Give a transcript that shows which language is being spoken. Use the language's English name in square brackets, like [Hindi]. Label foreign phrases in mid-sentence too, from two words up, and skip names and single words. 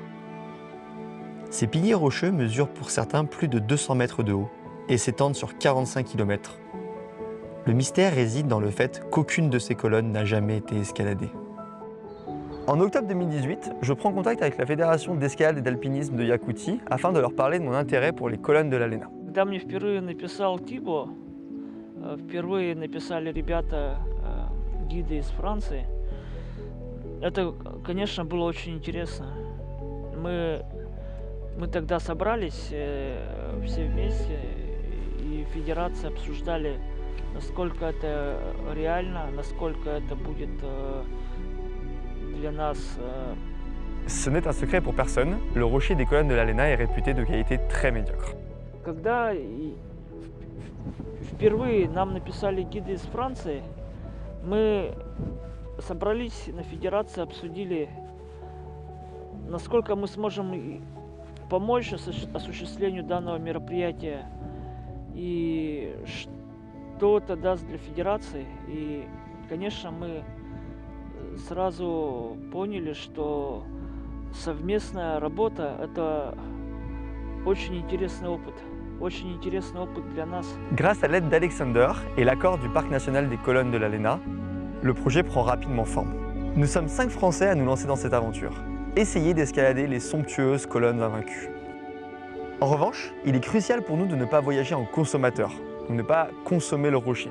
[French] Ces piliers rocheux mesurent pour certains plus de 200 mètres de haut et s'étendent sur 45 km. Le mystère réside dans le fait qu'aucune de ces colonnes n'a jamais été escaladée. En octobre 2018, je prends contact avec la Fédération d'escalade et d'alpinisme de Yakoutie afin de leur parler de mon intérêt pour les colonnes de la Léna. [Russian] Когда мне впервые написал Тибо, впервые написали ребята, гиды из Франции, это, конечно, было очень интересно. Мы тогда собрались все вместе, и федерация обсуждали, насколько это реально, насколько это будет для нас. [French] Ce n'est un secret pour personne, le rocher des colonnes de la Léna est réputé de qualité très médiocre. [Russian] Когда впервые нам написали гиды из Франции, мы собрались на федерации, обсудили, насколько мы сможем помочь осуществлению данного мероприятия и что это даст для федерации. И, конечно, мы сразу поняли, что совместная работа – это очень интересный опыт для нас. [French] Grâce à l'aide d'Alexander et l'accord du Parc national des colonnes de la Léna, le projet prend rapidement forme. Nous sommes 5 Français à nous lancer dans cette aventure. Essayer d'escalader les somptueuses colonnes invaincues. En revanche, il est crucial pour nous de ne pas voyager en consommateur, de ne pas consommer le rocher.